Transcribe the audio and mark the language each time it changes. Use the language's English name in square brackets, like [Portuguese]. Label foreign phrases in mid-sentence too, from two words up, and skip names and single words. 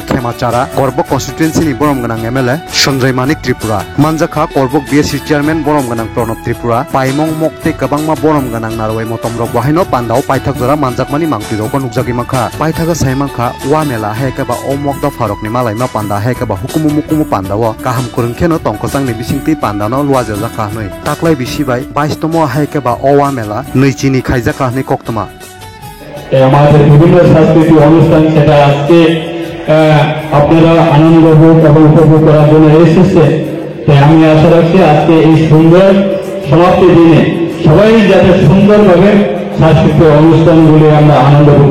[Kok Borok] Khemachara Korbok constituency ni borom ganang MLA Sanjay Manik Tripura manjakha Korbok BSC chairman borom ganang Pranab Tripura paimong mokte kabangma borom ganang narwai motomrok bahaino pandao paithak jora manjakmani mangpiro ko nugjagi makha paithaga saimangkha wa mela hekaba omok da farokni malaima panda hekaba hukumu mukumu pandao kaham kurungkheno tongkojangni bisingti pandano luaja jakha noi taklai bisibai 22 tomo hekaba owa mela noichini khaijaka ni koktama [Bangla] আমাদের বিভিন্ন সাংস্কৃতিক অনুষ্ঠান সেটা আজকে আপনারা আনন্দ উপভোগ এবং উপভোগ করার জন্য এসেছে তাই আমি আশা রাখছি আজকে এই সুন্দর সমাপ্তি দিনে সবাই যাতে সুন্দরভাবে সাংস্কৃতিক অনুষ্ঠানগুলি আমরা আনন্দ উপভোগ